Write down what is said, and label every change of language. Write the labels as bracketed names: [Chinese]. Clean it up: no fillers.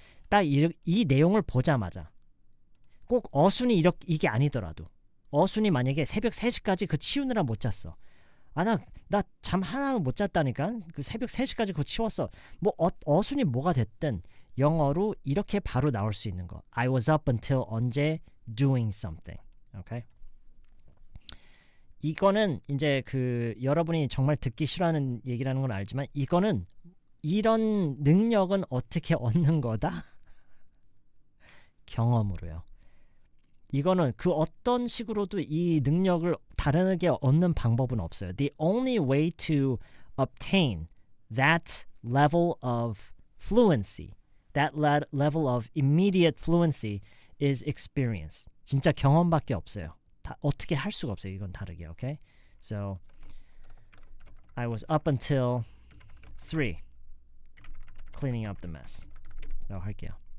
[Korean] 딱 이 내용을 보자마자 꼭 어순이 이게 아니더라도 어순이 만약에 새벽 3시까지 그 치우느라 못 잤어. 나 잠 하나 못 잤다니까. 그 새벽 3시까지 그거 치웠어. 뭐 어순이 뭐가 됐든 영어로 이렇게 바로 나올 수 있는 거. [English] I was up until [Korean] 언제 [English] doing something. [Korean] 오케이. 이거는 이제 그 여러분이 정말 듣기 싫어하는 얘기라는 건 알지만 이거는 이런 능력은 어떻게 얻는 거다? 경험으로요. 이거는 그 어떤 식으로도 이 능력을 다르게 얻는 방법은 없어요. [English] The only way to obtain that level of fluency, that level of immediate fluency is experience. [Korean] 진짜 경험밖에 없어요. 어떻게 할 수가 없어요. 이건 다르게, [English] okay? So, I was up until 3. cleaning up the mess. [Korean] 라고 할게요.